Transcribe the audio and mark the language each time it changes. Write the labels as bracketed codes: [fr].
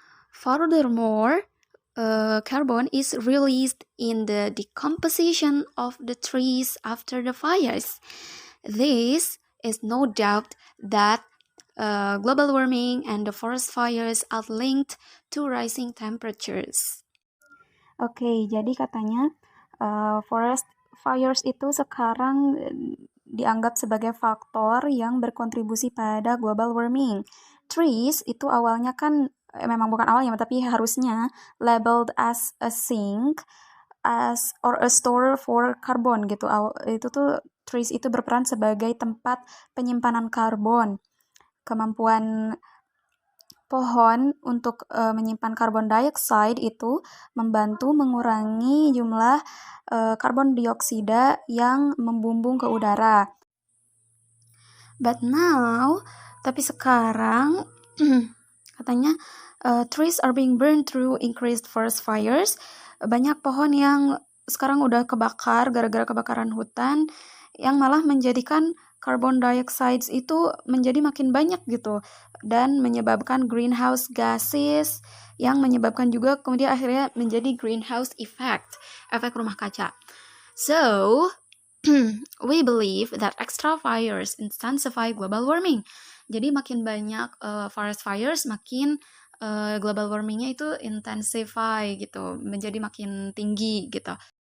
[en] Furthermore, carbon is released in the decomposition of the trees after the fires. This is no doubt that global warming and the forest fires are linked to rising temperatures. [id] Oke, jadi katanya forest fires itu sekarang dianggap sebagai faktor yang berkontribusi pada global warming. Trees itu awalnya kan memang bukan awalnya, tapi harusnya [en] labeled as a sink, as or a store for carbon [id] gitu. Itu tuh trees itu berperan sebagai tempat penyimpanan karbon. Kemampuan pohon untuk menyimpan karbon dioksida itu membantu mengurangi jumlah karbon dioksida yang membumbung ke udara. [en] But now, [id] tapi sekarang katanya [en] trees are being burned through increased forest fires. [id] Banyak pohon yang sekarang udah kebakar gara-gara kebakaran hutan, yang malah menjadikan carbon dioxide itu menjadi makin banyak gitu, dan menyebabkan greenhouse gases yang menyebabkan juga kemudian akhirnya menjadi greenhouse effect, efek rumah kaca. [en] So, we believe that extra fires intensify global warming. [id] Jadi makin banyak forest fires, makin global warmingnya itu [en] intensify [id] gitu, menjadi makin tinggi gitu.